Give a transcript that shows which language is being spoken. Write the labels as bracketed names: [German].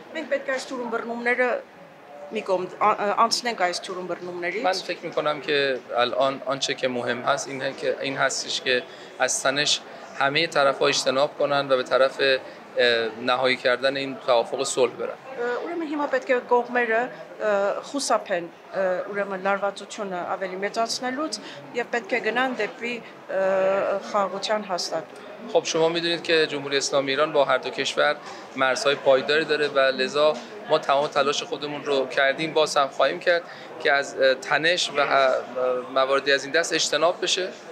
[Armenian] մենք պետք է այս թուրում բռնումները [Persian] میگم [Armenian] անցնենք այս թուրում բռնումներից. [Persian] من فکر میکنم که الان آنچه که مهم هست این هستش که از تنش همه طرف‌ها اجتناب کنن و به طرف نهایی کردن این توافق صلح برن. [Armenian] ուրեմն հիմա պետք է կողմերը խուսափեն ուրեմն լարվածությունը ավելի մեծացնելուց եւ պետք է գնան դեպի խաղաղության հաստատում. [Persian] خب شما میدونید که جمهوری اسلامی ایران با هر دو کشور مرزهای پایداری داره و لذا ما تمام تلاش خودمون رو کردیم، باز هم خواهیم کرد که از تنش و مواردی از این دست اجتناب بشه.